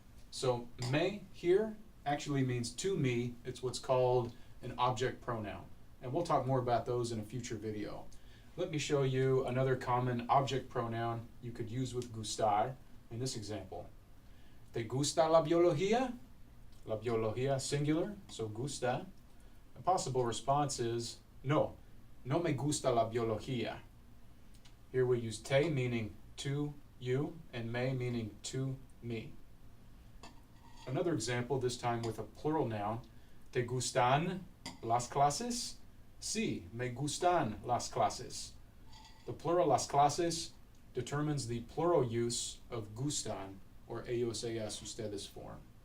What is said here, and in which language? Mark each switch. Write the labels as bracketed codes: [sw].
[en] So me here actually means to me. It's what's called an object pronoun. And we'll talk more about those in a future video. Let me show you another common object pronoun you could use with gustar in this example. [es] ¿Te gusta la biología? [en] La biología, singular, so gusta. A possible response is, [es] no me gusta la biología. [en] Here we use te, meaning to you, and me, meaning to me. Another example, this time with a plural noun. [es] ¿Te gustan las clases? Sí, me gustan las clases. [en] The plural las clases determines the plural use of gustan, or ellos, ellas, ustedes form.